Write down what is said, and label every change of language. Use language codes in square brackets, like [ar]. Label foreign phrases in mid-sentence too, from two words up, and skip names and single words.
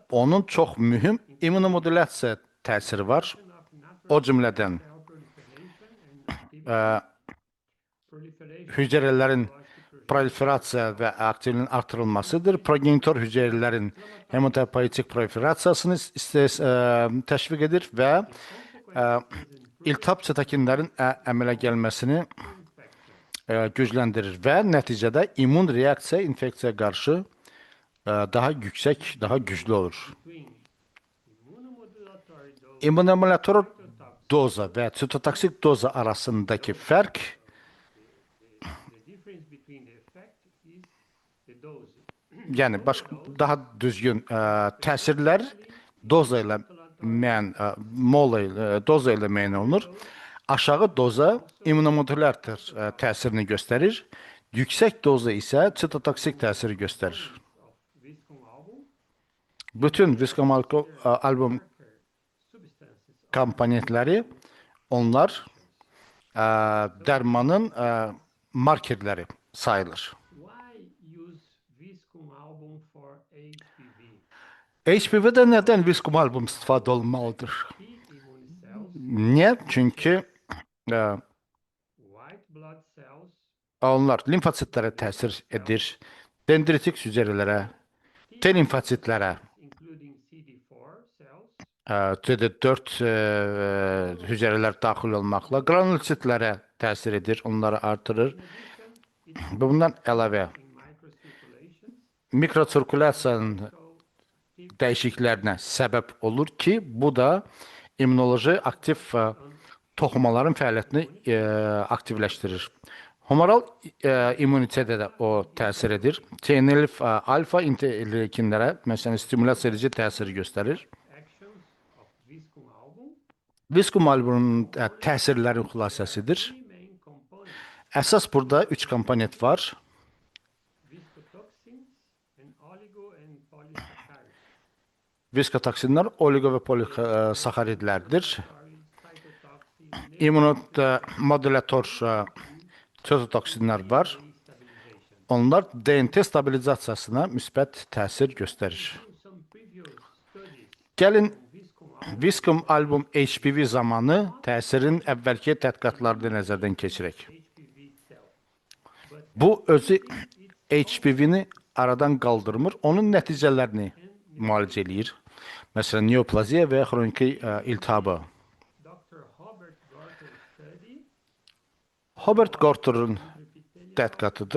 [az] onun çox mühüm immunomodulyasiya təsiri var. [en] of natural [az] O cümlədən [en] cell proliferation and activity. Proliferation [az] hüceyrələrin proliferasiya və aktivliyinin artırılmasıdır. Progenitor hüceyrələrin hemopoietik proliferasiyasını təşviq edir və iltihab sitokinlərin əmələ gəlməsini gücləndirir və nəticədə immun reaksiya infeksiyaya qarşı daha yüksək, daha güclü olur. [en] between immunomodulatory dose [az] İmmunomodulator doza və sitotoksik doza arasındakı fərq [en] the difference between the effect is the dose. [az] yəni daha düzgün təsirlər doza ilə doza ilə müəyyən olunur. Aşağı doza immunomodulator təsirini göstərir. Yüksək doza isə sitotoksik təsiri göstərir. Viscum album Bütün viskum album substances komponentləri onlar dərmanın markerləri sayılır. [en] why use viscum album for HPV? [az] HPV-də nədən viskum album istifadə olunmalıdır? [en] T immune cells, [az] Niyə? Çünki [en] white blood cells, [az] onlar limfositlərə təsir edir, dendritik hüceyrələrə, T limfositlərə, [en] including CD4 cells, [az] CD4 hüceyrələr daxil olmaqla qranulositlərə təsir edir, onları artırır. Və bundan əlavə [en] in microcirculation, [az] mikrosirkulyasiyanın dəyişikliklərinə səbəb olur ki, bu da immunoloji aktiv toxumaların fəaliyyətini aktivləşdirir. Humoral immunitetə də o təsir edir. TNF alfa interleykinlərə məsələn stimulyasiya edici təsir göstərir. [en] actions of viscum album, [az] Viskum albumunun təsirlərin xülasəsidir. [en] three main components, [az] Əsas burada 3 komponent var. [en] viscotoxins and oligo and polysaccharides. [az] Viskotoksinlər oligo və polisaxaridlərdir. Cytotoxin İmmunomodulator sitotoksinlər var. stabilization. onlar DNT stabilizasiyasına müsbət təsir göstərir. [en] Some previous studies [az] Gəlin [en] on Viscum album [az] Viscum album HPV zamanı təsirin əvvəlki tədqiqatlarını nəzərdən keçirək. [en] HPV itself, but [az] Bu özü its HPV-ni aradan qaldırmır, onun nəticələrini müalicə eləyir. Məsələn, neoplaziya və xroniki iltihabı. [en] Dr. Robert Gorter study [az] Robert Gorter'ın epithelial tədqiqatıdır.